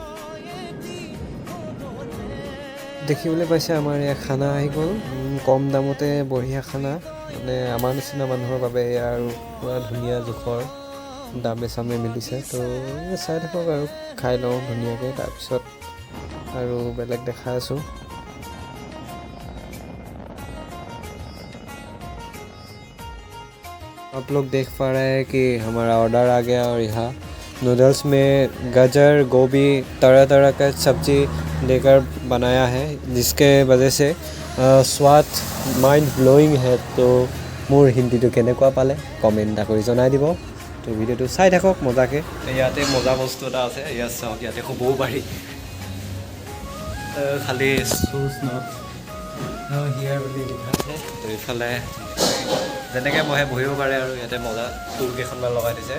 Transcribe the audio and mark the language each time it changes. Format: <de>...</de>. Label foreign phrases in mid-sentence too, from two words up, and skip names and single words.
<as>দেখিবলৈ পাইছে আমাৰ ইয়াৰ খানা আহি গ'ল, কম দামতে বঢ়িয়া খানা। মানে আমাৰ নিচিনা মানুহৰ বাবে আৰু পূৰা ধুনীয়া জোখৰ দামে চামে মিলিছে। তো চাই থাকক আৰু খাই লওঁ ধুনীয়াকৈ, তাৰপিছত আৰু বেলেগ দেখাই আছোঁ।</as> <hi>आप लोग देख पा रहे हैं कि हमारा ऑर्डर आ गया, और यहाँ नूडल्स में गाजर गोभी तरह का सब्जी देकर बनाया है, जिसके वजह से स्वाद</hi> <en>mind blowing</en> <hi>है।</hi> <as>तो মোৰ হিন্দীটো কেনেকুৱা পালে কমেণ্ট এটা কৰি জনাই দিব। তো ভিডিঅ'টো চাই থাকক মজাকৈ। ইয়াতে মজা বস্তু এটা আছে, ইয়াত চাওক, ইয়াতে শুবও পাৰি, খালি</as> <en>shoes not here</en> <as>বুলি লিখা আছে। তো এইফালে যেনেকৈ বহিব পাৰে, আৰু ইয়াতে মজা টুল কেইখনমান লগাই দিছে।</as>